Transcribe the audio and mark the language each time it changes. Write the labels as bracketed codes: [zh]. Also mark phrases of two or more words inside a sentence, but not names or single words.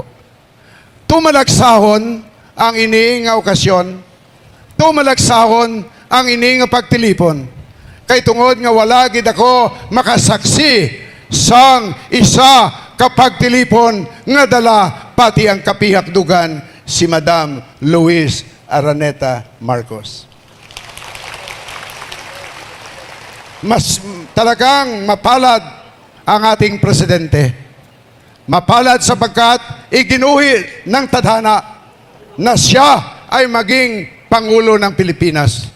[hil] Tumalagsahon ang ini nga okasyon, tumalagsahon ang ini nga pagtilipon. Kay tungod nga wala gid ako makasaksi sang isa kapagtilipon nga dala pati ang kapihakdugan si Madam Luis Araneta Marcos. [tl] Mas talagang mapalad ang ating presidente. Mapalad sapagkat iginuhi ng tadhana na siya ay maging Pangulo ng Pilipinas.